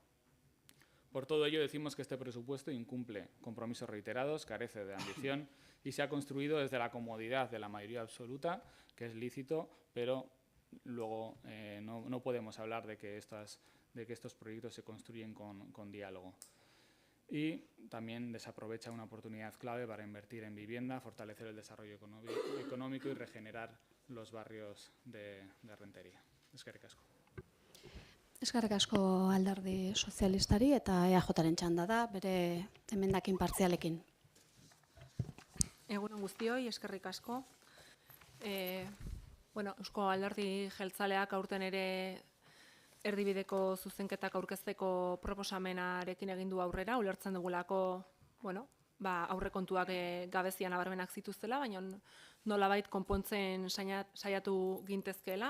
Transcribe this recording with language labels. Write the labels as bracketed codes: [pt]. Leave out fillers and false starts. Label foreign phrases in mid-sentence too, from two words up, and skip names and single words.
[es] Por todo ello decimos que este presupuesto incumple compromisos reiterados, carece de ambición y se ha construido desde la comodidad de la mayoría absoluta, que es lícito, pero luego no podemos hablar de que estos proyectos se construyen con diálogo. Y también desaprovecha una oportunidad clave para invertir en vivienda, fortalecer el desarrollo económico y regenerar los barrios de Rentería. [eu] Eskerrik asko. Eskerrik asko Alderdi Sozialistari eta EAJaren txanda da, bere emendakin partzialekin. Egunon guztioi, eskerrik asko. Bueno, Eusko Alderdi Jeltzaleak aurten ere erdibideko zuzenketak aurkezteko proposamenarekin egin du aurrera, ulertzen dugulako, bueno, aurrekontuak gabezian nabarmenak zituztela, baina nolabait konpontzen saiatu gintezkeela.